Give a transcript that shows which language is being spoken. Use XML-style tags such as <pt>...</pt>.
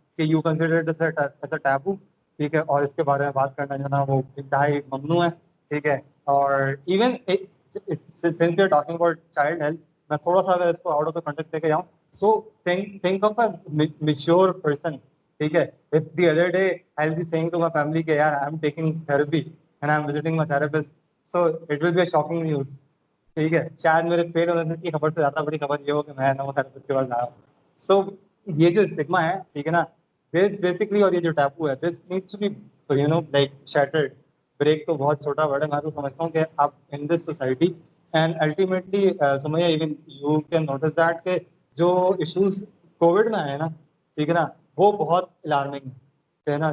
<ur>کہ</ur> <en>you consider it as a taboo,</en> <ur>ٹھیک ہے, اور اس کے بارے میں بات کرنا جو ہے نا وہ انتہائی ممنوع ہے, ٹھیک ہے.</ur> <en>اور even since you are talking about child health,</en> <ur>میں تھوڑا سا اگر اس کو آؤٹ آف دا کنٹیکسٹ لے کے جاؤں,</ur> <en>So think of a mature person, ٹھیک ہے. If the other day I'll be saying to my family</en> <ur>کہ یار</ur> <en>I'm taking therapy and I'm visiting my therapist, so it will be a shocking news, ٹھیک ہے.</en> <ur>شاید میرے فیل ہونے کی خبر سے زیادہ بڑی خبر یہ ہو کہ میں نو تھراپسٹ کے پاس آیا ہوں. سو یہ جو اسٹگما ہے, ٹھیک ہے نا, دس بیسکلی, اور یہ جو ٹیبو ہے,</ur> <en>This needs to be like shattered.</en> <ur>Break تو بہت چھوٹا ورڈ ہے, میں تو سمجھتا ہوں کہ آپ ان this society and ultimately Sumaiya</ur> <en>even you can notice that</en> <ur>کہ جو ایشوز کووڈ میں آئے نا, ٹھیک ہے نا, وہ بہت الارمنگ ہے نا.</ur>